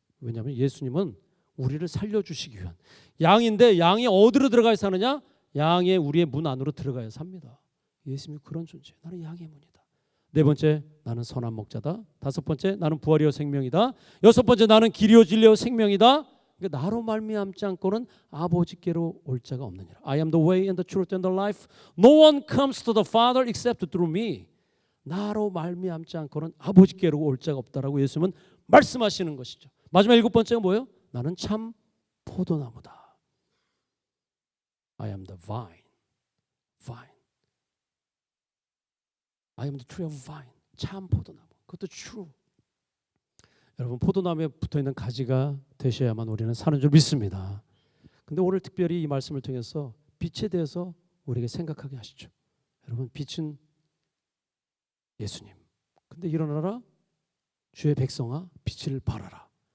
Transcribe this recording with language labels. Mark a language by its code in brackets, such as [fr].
[ko] 왜냐하면 예수님은 우리를 살려주시기 위한 양인데, 양이 어디로 들어가야 사느냐? 양의 우리의 문 안으로 들어가야 삽니다. 예수님이 그런 존재예요. 나는 양의 문이다. 네 번째, 나는 선한 목자다. 다섯 번째, 나는 부활이요 생명이다. 여섯 번째, 나는 길이요 진리요 생명이다. 그러니까 나로 말미암지 않고는 아버지께로 올 자가 없느니라. [en] I am the way and the truth and the life. No one comes to the Father except through me. [ko] 나로 말미암지 않고는 아버지께로 올 자가 없다라고 예수님은 말씀하시는 것이죠. 마지막 7번째가 뭐예요? 나는 참 포도나무다. [en] I am the vine. I am the tree of vine. [ko] 참 포도나무. 그것도 true. 여러분, 포도나무에 붙어있는 가지가 되셔야만 우리는 사는 줄 믿습니다. 근데 오늘 특별히 이 말씀을 통해서 빛에 대해서 우리에게 생각하게 하시죠. 여러분, 빛은 예수님. 근데 일어나라 주의 백성아, 빛을 발하라.